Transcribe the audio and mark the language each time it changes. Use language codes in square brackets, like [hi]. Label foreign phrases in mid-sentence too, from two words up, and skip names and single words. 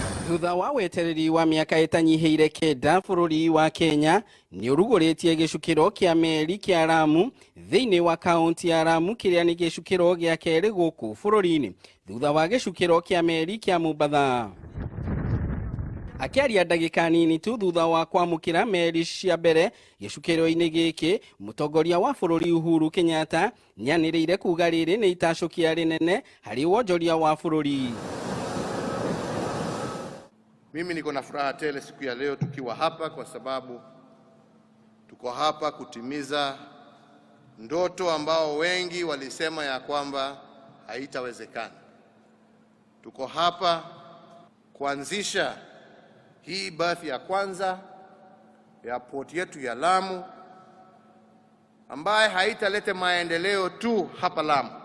[ki] Thutha wa wetereri wa miaka itanyihiire kenda, bururi wa Kenya niuruguritie gicukiro kia meri kia Lamu thiini wa kaunti ya Lamu, kiria ni gicukiro gia keri guku bururi-ini thutha wa gicukiro kia meri kia Mombasa. Akiaria ndagika nini tu thutha wa kwamukira meri cia mbere gicukiro-ini giki, mutongoria wa bururi Uhuru Kenyatta nianiriire kuga riri ni itacukia rinene hari wonjoria wa bururi. [sw] Mimi niko na furaha tele siku ya leo tukiwa hapa, kwa sababu tuko hapa kutimiza ndoto ambao wengi walisema ya kwamba haitawezekana. Tuko hapa kuanzisha hii berth ya kwanza ya port yetu ya Lamu, ambaye haitaleta maendeleo tu hapa Lamu,